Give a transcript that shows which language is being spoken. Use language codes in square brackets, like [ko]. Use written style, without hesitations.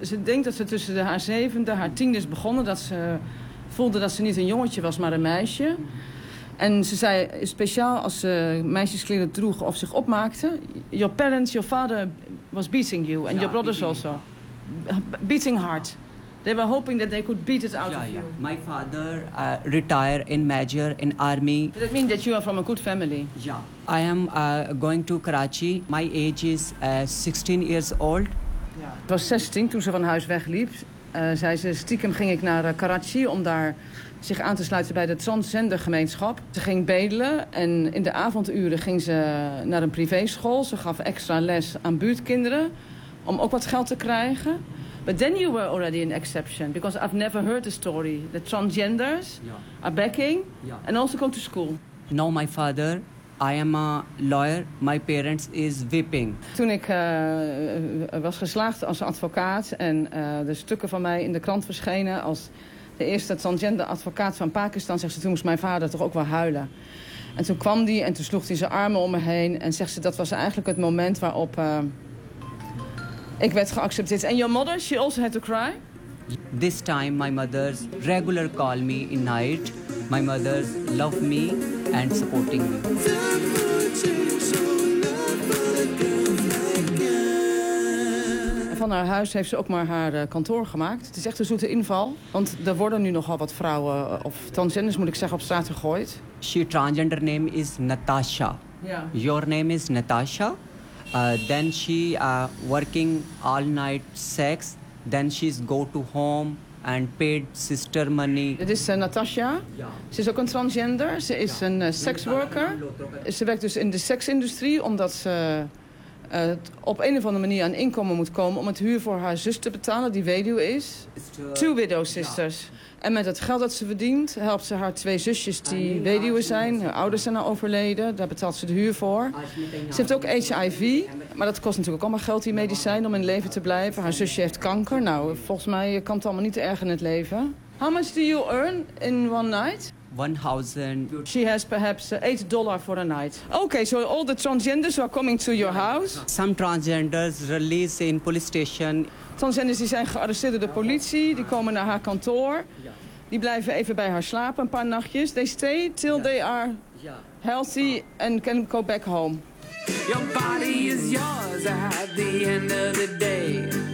[nl] Ze denkt dat ze tussen haar zevende en haar tiende is begonnen. Dat ze voelde dat ze niet een jongetje was, maar een meisje. En ze zei speciaal als ze meisjeskleren droeg of zich opmaakte. [en] Your parents, your father was beating you. And ja, your brothers beating also. Beating hard. They were hoping that they could beat it out of you. My father retired in major in army. Does that mean that you are from a good family? Yeah. I am going to Karachi. My age is 16 years old. [nl] Het was 16 toen ze van huis wegliep. Zei ze, stiekem ging ik naar Karachi om daar zich aan te sluiten bij de transgender gemeenschap. Ze ging bedelen en in de avonduren ging ze naar een privéschool. Ze gaf extra les aan buurtkinderen om ook wat geld te krijgen. [en] But then you were already an exception, because I've never heard the story. The transgenders are backing and also come to school. Now my father, I am a lawyer, my parents is whipping. [nl] Toen ik was geslaagd als advocaat en de stukken van mij in de krant verschenen als de eerste transgender advocaat van Pakistan, zegt ze, toen moest mijn vader toch ook wel huilen. En toen kwam die en toen sloeg hij zijn armen om me heen en zegt ze, dat was eigenlijk het moment waarop ik werd geaccepteerd. [en] En your mother, she also had to cry? This time my mother's regular call me in night. My mother love me and supporting me. [nl] Van haar huis heeft ze ook maar haar kantoor gemaakt. Het is echt een zoete inval. Want er worden nu nogal wat vrouwen, of transgenders moet ik zeggen, op straat gegooid. [en] She transgender name is Natasha. Yeah. Your name is Natasha. Then she working all night sex. Then she's go to home and paid sister money. [nl] Dit is Natasha. Ja. Ze is ook een transgender. Ze is een sexworker. Ze werkt dus in de seksindustrie omdat ze op een of andere manier aan inkomen moet komen om het huur voor haar zus te betalen, die weduwe is. [en] Two widow sisters. [nl] Ja. En met het geld dat ze verdient, helpt ze haar twee zusjes die weduwe zijn. Haar ouders zijn al overleden, daar betaalt ze de huur voor. Ze heeft ook HIV, maar dat kost natuurlijk ook allemaal geld, die medicijn, om in leven te blijven. Haar zusje heeft kanker. Nou, volgens mij kan het allemaal niet erg in het leven. [en] How much do you earn in one night? 1000. She has perhaps $8 for a night. Okay, so all the transgenders are coming to your house. Some transgenders release in police station. [nl] Transgenders die zijn gearresteerd door de politie, die komen naar haar kantoor. Die blijven even bij haar slapen een paar nachtjes. [en] They stay till they are healthy and can go back home. Your body is yours at the end of the day.